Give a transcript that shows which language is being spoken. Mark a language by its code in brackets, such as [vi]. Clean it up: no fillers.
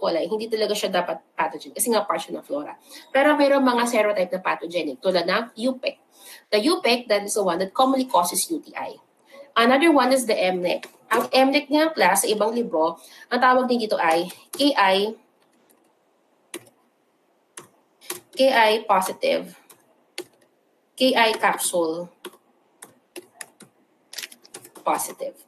[tl] coli, hindi talaga siya dapat pathogen kasi nga part siya ng flora. Pero meron mga serotype na pathogenic tulad ng UPEC. [en] The UPEC, that is the one that commonly causes UTI. Another one is the MNEC. [tl] Ang MNEC nga, class, sa ibang libro, ang tawag din dito ay KI positive, KI capsule positive.